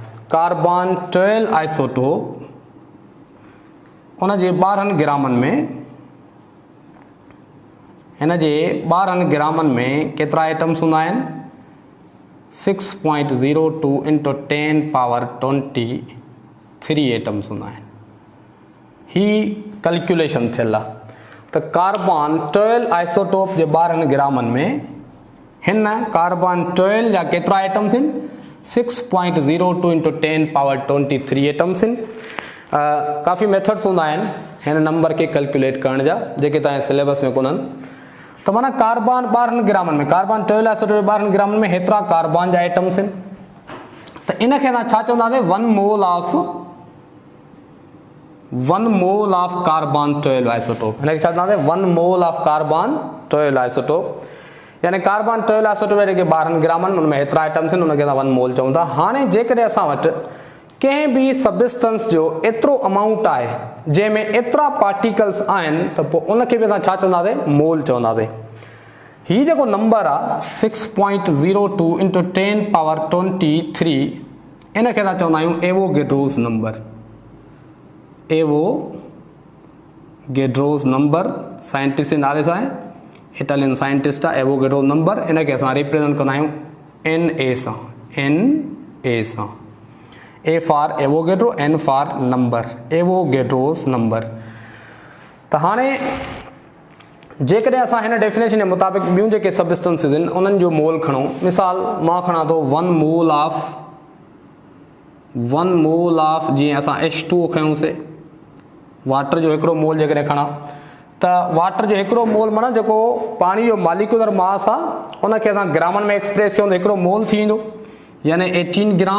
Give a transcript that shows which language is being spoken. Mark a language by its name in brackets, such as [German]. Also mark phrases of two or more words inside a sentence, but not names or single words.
[English] carbon 12 isotope [Sindhi] उन जे 12 ग्रामनि में, हिन जे 12 ग्रामनि में केतिरा एटम्स हूंदा आहिनि 6.02 × 10⁻23 एटम्स हूंदा आहिनि। ही कैलकुलेशन थियल आहे त [English] carbon 12 isotope [Sindhi] जे 12 ग्रामनि में हिन कार्बन 12 जा केतिरा एटम्स आहिनि 6.02 [English] into 10 power 23 atoms [Sindhi] आहिनि। काफ़ी मेथड्स हूंदा आहिनि हिन नंबर के कैलकुलेट करण जा जेके तव्हांजे सिलेबस में कोन्हनि। त माना कार्बन 12 ग्रामनि में [English] carbon 12 acid [Sindhi] 12 ग्रामनि में हेतिरा कार्बन जा एटम्स आहिनि। त इन खे असां छा चवंदासीं [English] 1 mole of carbon 12 isotope. [Sindhi] हिन खे छा चवंदासीं [English] 1 mole of carbon 12 isotope, [Sindhi] यानी [English] carbon 12 isotope [Sindhi] जेके 12 ग्रामनि उनमें हेतिरा एटम्स आहिनि उनखे असां 1 मोल चऊं था। हाणे जेकॾहिं असां वटि कंहिं बि सबस्टेंस जो एतिरो अमाउंट आहे जंहिंमें एतिरा पार्टिकल्स आहिनि त पोइ उनखे बि असां छा चवंदासीं मोल चवंदासीं। हीउ जेको नंबर आहे 6.02 [English] into 10 power [Sindhi] 23 इनखे असां चवंदा आहियूं एवोगेड्रोस नंबर। एवोगेड्रोस नंबर साइंटिस्ट जे नाले सां आहे, [English] Italian scientist [Sindhi] आहे एवोगेड्रो नंबर। इनखे असां रिप्रेजेंट कंदा आहियूं NA सां, NA सां। [English] A for Avogadro, N for number, Avogadro's number. [Sindhi] त हाणे जेकॾहिं असां हिन डेफिनेशन जे मुताबिक़ ॿियूं जेके सबस्टेंसेस आहिनि उन्हनि जो मोल खणूं, मिसाल मां खणां थो 1 [English] mole of [Sindhi] जीअं असां H2O खयूंसीं, वाटर जो हिकिड़ो मोल जेकॾहिं खणा त वाटर जो हिकिड़ो मोल माना जेको पाणी जो [English] molecular mass [Sindhi] आहे उनखे असां ग्रामनि में एक्सप्रेस कयूं त हिकिड़ो मोल थी वेंदो, यानी 18 ग्राम।